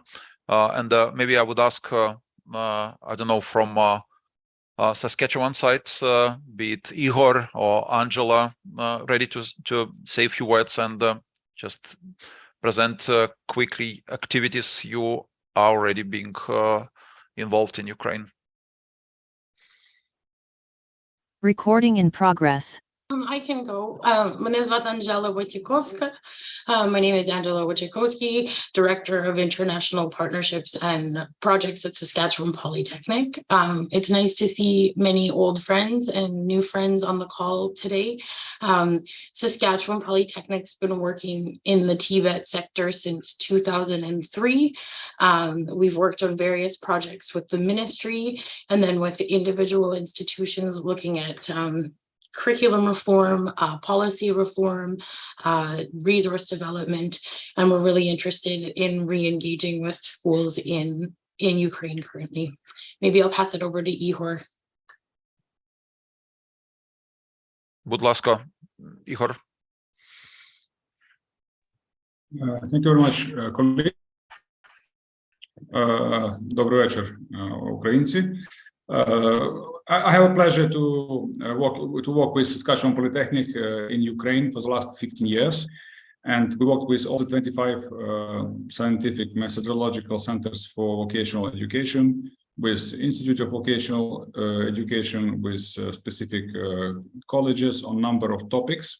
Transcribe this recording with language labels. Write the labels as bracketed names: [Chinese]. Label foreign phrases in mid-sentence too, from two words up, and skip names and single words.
[English] And maybe I would ask, I don't know, from Saskatchewan side, be it Igor or Angela, ready to say a few words and just present quickly activities you are already being involved in Ukraine. Recording in progress. I can go. [Ukrainian] Мене звати Анжела Wojciechowska. [English] My name is Angela Wojciechowski, Director of International Partnerships and Projects at Saskatchewan Polytechnic. It's nice to see many old friends and new friends on the call today. Saskatchewan Polytechnic's been working in the TVET sector since 2003. We've worked on various projects with the ministry and then with individual institutions looking at curriculum reform, policy reform, resource development, and we're really interested in re-engaging with schools in Ukraine currently. Maybe I'll pass it over to Ihor. [Ukrainian] Будь ласка, [English] Igor. Thank you very much, colleague. [Ukrainian] Добрий вечір, українці. [English] I have a pleasure to work with Saskatchewan Polytechnic in Ukraine for the last 15 years, and we worked with all the 25 scientific methodological centers for vocational education, with Institute of Vocational Education, with specific colleges on number of topics.